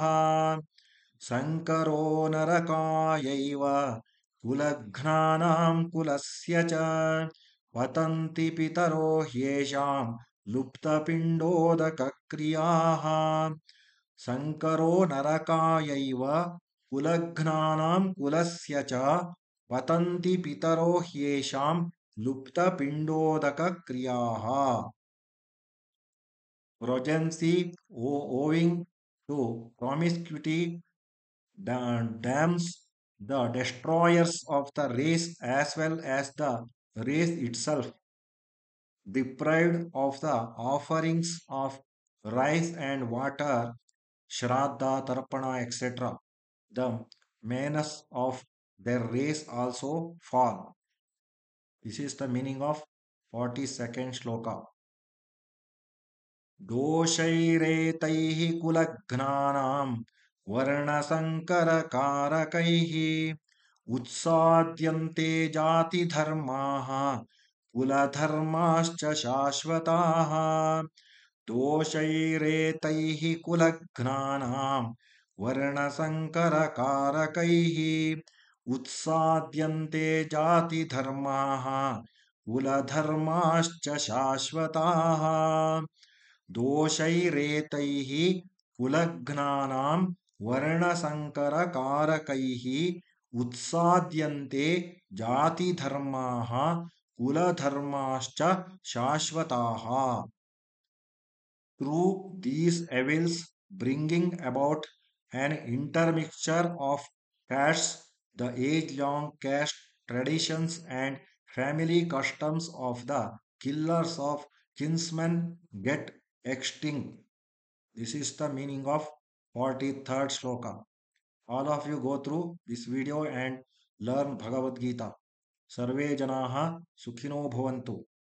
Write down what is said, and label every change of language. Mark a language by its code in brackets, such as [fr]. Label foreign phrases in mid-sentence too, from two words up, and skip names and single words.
[sa] संकरो नरकायैव कुलघ्नानां कुलस्य च पतन्ति पितरो ह्येषां लुप्तपिण्डोदकक्रियाः. संकरो नरकायैव कुलघ्नानां कुलस्य च पतन्ति पितरो ह्येषां लुप्तपिण्डोदकक्रियाः. [en] Progeny owing to promiscuity damns the destroyers of the race as well as the race itself, deprived of the offerings of rice and water, shraddha, tarpana, etc. The menace of their race also fall. This is the meaning of 42nd shloka. [sa] दोषैरेतैः कुलघ्नानां वर्णसंकरकारकैः उत्साद्यन्ते जातिधर्माः कुलधर्माश्च शाश्वताः. दोषैरेतैः कुलघ्नानां वर्णसङ्करकारकैः उत्साद्यन्ते जातिधर्माः कुलधर्माश्च शाश्वताः दोषैरेतैः कुलघ्नानां वर्णसङ्करकारकैः उत्साद्यन्ते जातिधर्माः कुलधर्माश्च शाश्वताः. [en] Through these evils, bringing about an intermixture of castes, the age-long caste traditions and family customs of the killers of kinsmen get extinct. This is the meaning of 43rd shloka. All of you go through this video and learn Bhagavad Gita. [sa] सर्वे जनाः सुखिनो भवन्तु.